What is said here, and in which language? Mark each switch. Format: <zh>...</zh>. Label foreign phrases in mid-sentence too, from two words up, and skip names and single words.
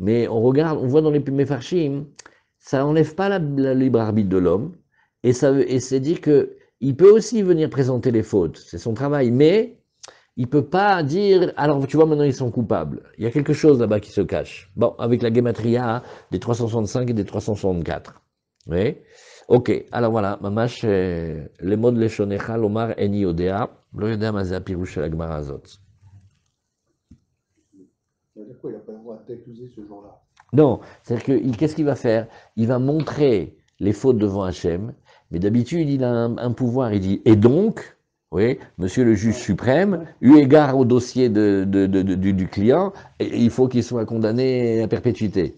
<fr>mais on regarde, on voit dans les Mefarshim, ça n'enlève pas la libre arbitre de l'homme, et c'est dire que il peut aussi venir présenter les fautes, c'est son travail, mais il peut pas dire, alors tu vois, maintenant ils sont coupables. Il y a quelque chose là-bas qui se cache. Bon, avec la gematria des 365 et des 364. Oui. Ok, alors voilà, mamash, les mots de Leshonecha,</fr> <he>לומר איני יודע, לא יודע מה זה הפירוש של הגמרא הזאת.</he> <fr>Ça veut dire quoi? Il n'a pas le droit d'accuser ce jour-là. Non, c'est-à-dire que qu'est-ce qu'il va faire? Il va montrer les fautes devant Hachem, mais d'habitude il a un pouvoir, il dit, et donc, oui, monsieur le juge suprême, eu égard au dossier du client, il faut qu'il soit condamné à perpétuité.</fr>